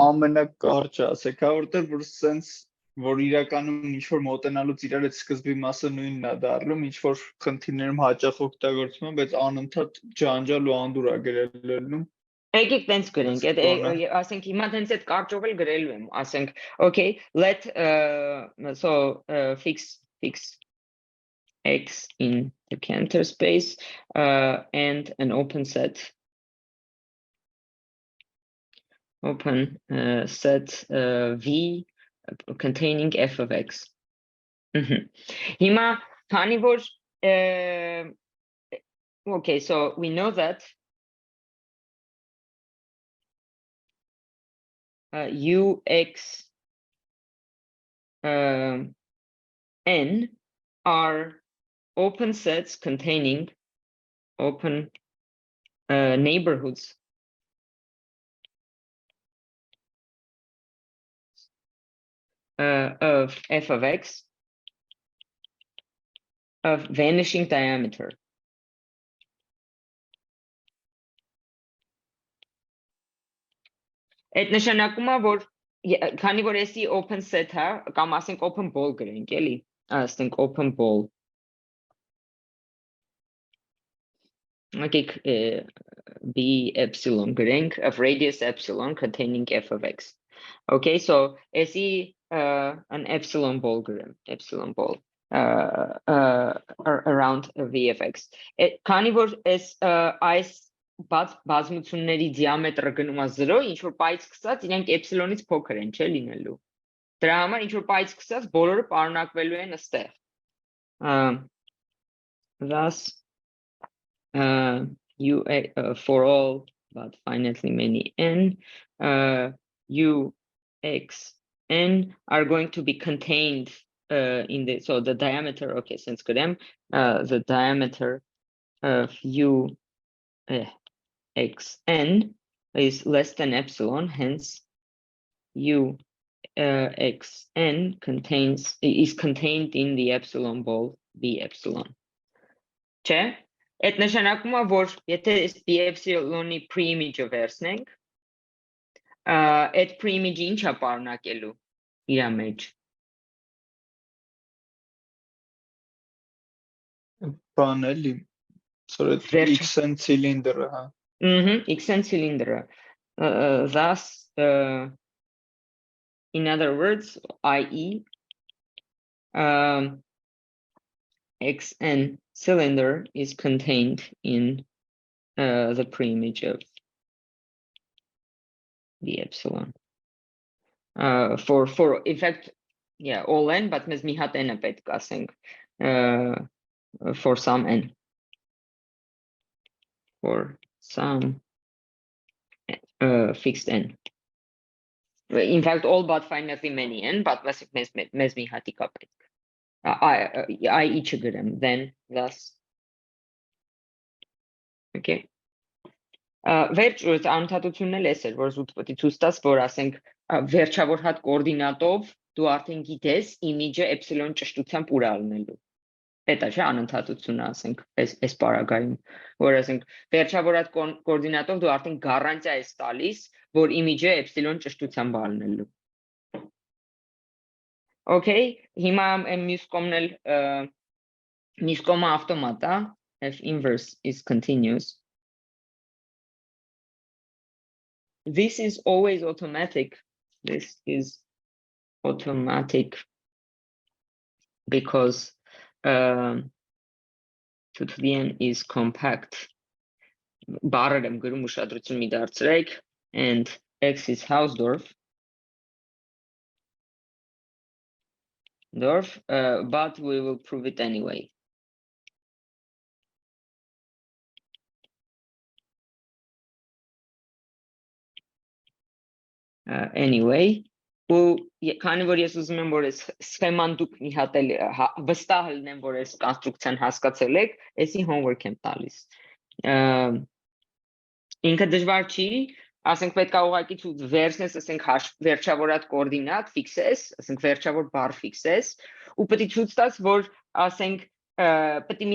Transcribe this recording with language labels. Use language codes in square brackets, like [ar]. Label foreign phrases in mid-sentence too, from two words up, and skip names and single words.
[hy] Ամենակարճը ասեք, որտեղ որ sense որ իրականում ինչ որ մոտենալուց իրար այդ սկզբի մասը նույնն է դառնում, ինչ որ խնդիրներում հաճախ օգտագործվում է, բայց անընդհատ ջանջալ ու անդուր է գրել լինում։ Եկեք տենց գրենք, ասենք հիմա տենց այդ կարճով էլ գրելու եմ, ասենք, [en] okay, let fix x in the Cantor space and an open set v containing f of x. [hy] Հիմա քանի որ [en] okay, so we know that ux n are open sets containing open neighborhoods of f of x of vanishing diameter. [hy] Այդ նշանակում է, որ քանի որ էսի [en] open set [hy] է, կամ ասենք [en] open ball [hy] գրենք, էլի, ասենք [en] open ball. Եկեք b epsilon գրենք of radius epsilon containing f of x. Okay, so էսի an epsilon ball գրեմ, epsilon ball around v of x. [hy] Քանի որ այս բազմությունների դիամետրը գնում է 0, ինչ որ պայից սկսած, իրենք էպսիլոնից փոքր են, չէ՞ լինելու։ Դրա համար ինչ որ պայից սկսած բոլորը պարունակվելու են այստեղ։ [en] Thus for all but finitely many n u x n are going to be contained in the diameter, okay, since the diameter of u x n is less than epsilon, hence u x n is contained in the epsilon ball b epsilon. [hy] Չէ՞։ Այդ նշանակում է, որ եթե b epsilon-ի pre-image-ը վերցնենք, այդ pre-image-ը ինչ է պարունակելու իր մեջ։ Բան էլի, սորդ x-n cylinder-ը, հա։ [en] X-n cylinder. Thus, in other words, i.e., xn cylinder is contained in the pre-image of the epsilon. For in fact, yeah, all n, but [hy] մեզ մի հատ n-ը պետք ասենք [en] for some n. For some fixed n. In fact, all but finitely many n, but [hy] մեզ մի հատիկա պետք։ [en] I each գրեմ, then, thus. [hy] Okay. Վերջ անընդհատությունն էլ էս էր, որ զուտ պետք է ցույց տաս, որ ասենք վերջավոր հատ կոորդինատով դու արդեն գիտես image-ը էպսիլոն ճշտությամբ ուր ալնելու։ Դա չէ անընդհատությունը, ասենք, այս պարագայում, որ ասենք վերջավոր հատ կոորդինատով դու արդեն գառանտիա ես տալիս, որ image-ը էպսիլոն ճշտությամբ ալնելու։ Okay, հիմա մյուս կողմը ավտոմատ է, [en] f inverse is continuous. This is always automatic. This is automatic because 2 to the n is compact. [hy] Բարեր եմ գրում ուշադրություն մի դարձրեք, [en] and x is Hausdorff. But we will prove it anyway. Anyway, [hy] քանի որ ես ուզում եմ որ այս սխեման դուք մի հատ էլ վստահ լինեմ որ այս կոնստրուկցիան հասկացել եք, էսի homework եմ տալիս։ Ինքը դժվար չի, ասենք պետք է ուղղակի վերցնես, ասենք վերջավորած կոորդինատ ֆիքսես, ասենք վերջավոր բառ ֆիքսես, ու պետք է ցույց տաս, որ ասենք պետք է